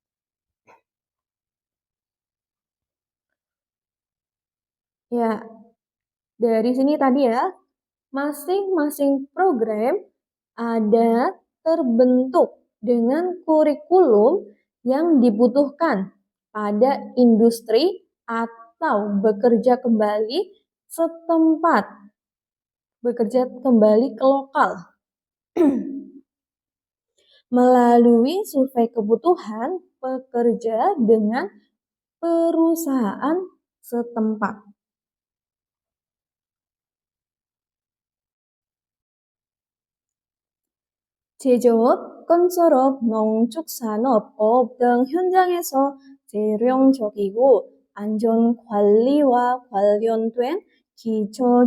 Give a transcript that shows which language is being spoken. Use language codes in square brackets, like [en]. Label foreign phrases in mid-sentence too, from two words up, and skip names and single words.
[id] Ya, dari sini tadi ya, masing-masing program ada terbentuk dengan kurikulum yang dibutuhkan pada industri atau bekerja kembali setempat, bekerja kembali ke lokal. Melalui survei kebutuhan pekerja dengan perusahaan setempat. [ko] 제조업, 건설업, 농축산업, 어업 등 현장에서 재량적이고 안전관리와 관련된 기초